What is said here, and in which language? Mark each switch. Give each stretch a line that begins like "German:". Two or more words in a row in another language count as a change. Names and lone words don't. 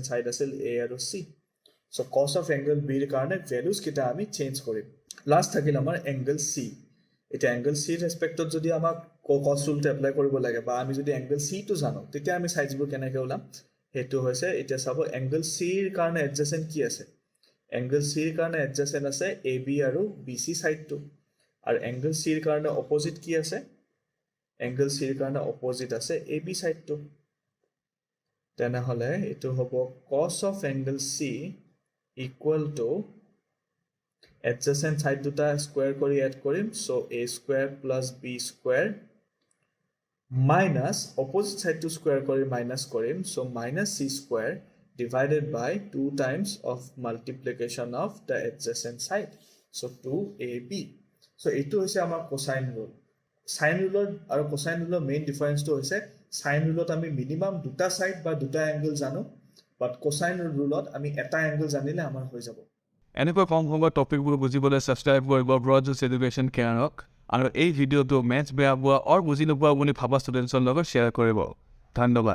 Assamese: side আছিল A আৰু C so
English: cos of angle B
Assamese: ৰ কাৰণে values কিটা আমি চেঞ্জ কৰিম লাস্ট থাকিল আমাৰ angle C এটা angle C ৰেস্পেক্টত যদি আমাক
English: cos rule
Assamese: টো এপ্লাই কৰিব লাগে বা আমি যদি angle C টো জানো তেতিয়া আমি সাইডস বোৰ কেনেকৈ ওলাম হেতু হৈছে এটা চাব angle C ৰ কাৰণে adjacent কি আছে angle C ৰ কাৰণে adjacent আছে AB আৰু BC সাইড টো আৰু angle C ৰ কাৰণে opposite কি আছে angle C ৰ কাৰণে opposite আছে AB সাইড টো তেনে হলে এটো হ'ব
English: cos of angle C equal to adjacent side
Assamese: দুটা square কৰি add কৰিম
English: so A square plus B square minus opposite side to square কৰি minus কৰিম so minus C square divided by 2 times of multiplication of the adjacent side so 2AB so
Assamese: এটো হৈছে আমাৰ
English: cosine rule sine rule আৰু cosine rule main difference টো হৈছে sine rule
Assamese: আমি minimum দুটা সাইড বা দুটা অ্যাঙ্গেল জানো
English: but cosine rule
Assamese: আমি এটা অ্যাঙ্গেল জানিলে আমাৰ হৈ যাব এনেকৈ কম সময়ৰ টপিকবোৰ বুজিবলৈ সাবস্ক্ৰাইব কৰিব ব্ৰডজুচ এডুকেশ্যন কেয়াৰক আৰু এই ভিডিঅ'টো মেথছ বেয়া পোৱা আৰু বুজি নোপোৱা বুলি ভাবা ষ্টুডেণ্টছৰ লগত শ্বেয়াৰ কৰিব ধন্যবাদ